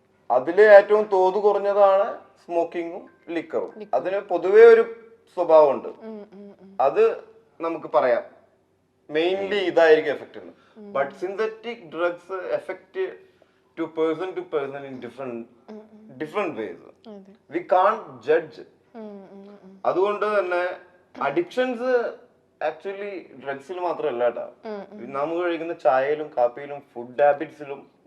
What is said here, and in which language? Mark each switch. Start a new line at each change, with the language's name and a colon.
Malayalam: അതില് ഏറ്റവും തോത് കുറഞ്ഞതാണ് സ്മോക്കിങ്ങും ലിക്കറും. അതിന് പൊതുവേ ഒരു സ്വഭാവമുണ്ട്, അത് നമുക്ക് പറയാം. മെയിൻലി ഇതായിരിക്കും എഫക്ട് ചെയ്യുന്നത്.
English: But synthetic drugs effect to person in different ways. We can't judge.
Malayalam: അതുകൊണ്ട് തന്നെ അഡിക്ഷൻസ് ആക്ച്വലി ഡ്രഗ്സിൽ മാത്രമല്ല കേട്ടോ. നമുക്ക് കഴിക്കുന്ന ചായയിലും കാപ്പിയിലും ഫുഡ് ഹാബിറ്റ്സിലും